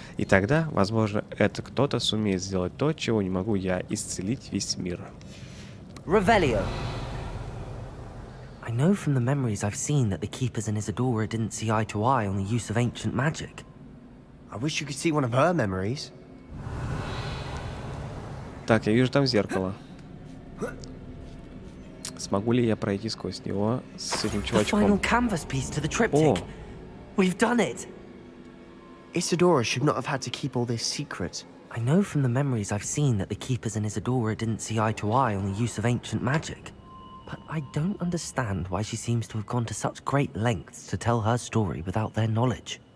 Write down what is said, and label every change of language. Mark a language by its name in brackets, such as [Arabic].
[Russian] И тогда, возможно, это кто-то сумеет сделать то, чего не могу я, исцелить весь мир. [English] Revelio. I know from the memories I've seen that the keepers in Isidora didn't see eye to eye on the use of ancient magic. I wish you could see one of her memories. [Russian] Так, я вижу там зеркало. Смогу ли я пройти сквозь него с этим чувачком? [English] The final canvas piece to the triptych. We've done it. Isidora should not have had to keep all this secret. I know from the memories I've seen that the keepers in Isidora didn't see eye to eye on the use of ancient magic. But I don't understand why she seems to have gone to such great lengths to tell her story without their knowledge.